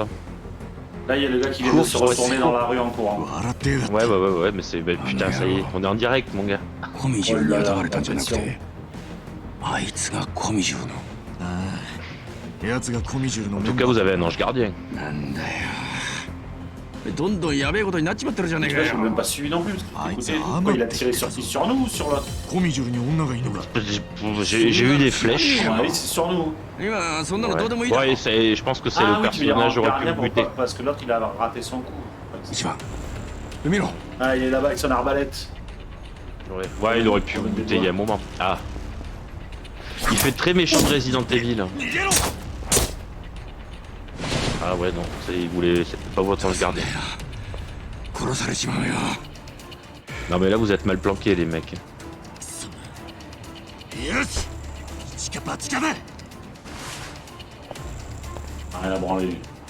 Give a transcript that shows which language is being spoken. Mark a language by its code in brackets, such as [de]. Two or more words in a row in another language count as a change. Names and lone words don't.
[fr] Là, il y a le gars qui vient de se retourner dans la rue en courant. [ja] 笑ってやがった [fr] Ouais, mais c'est. Bah, putain, ça y est, on est en direct, mon gars. [ja] コミジュルに雇われたんじゃなくて、あいつがコミジュルの。奴がコミジュルの [fr] En [ja] メ [fr] tout [ja] ン [fr] cas, [ja] バ [fr] vous [ja] ー [fr] avez un ange gardien. [ja] なんだよ。どんどんやべえことになっちまってるじゃねえ [fr] Tu [ja] か [fr] vois, je l'ai [ja] よ [fr] même。pas suivi non plus. Parce que, Ah, écoutez, ah, quoi, il a mais- tiré sur qui? Sur nous ou sur l'autre? [ja] コミジュルに女がいるのか [fr] J'ai eu des flèches. À mon avis, c'est sur nous. [ja] 今そんなのどうでもいいだろ。 [fr] Ouais, je pense que c'est Ah le oui, tu veux dire personnage en aurait pu gardien le buter. parce que l'autre il a raté son coup. [ja] 一番、見ろ。 [fr] Ah, il est là-bas avec son arbalète. Ouais, il aurait pu le buter il y a un moment. Ah. Il fait très méchant de Resident Evil. [ja] 逃げろ [fr] Ah ouais, non, il voulait. C'était pas votre ange gardien. [ja] 殺されちまうよ。 [fr] Non, mais là, vous êtes mal planqués, les mecs. [ja] よし一か八かだ [fr] Rien à branler.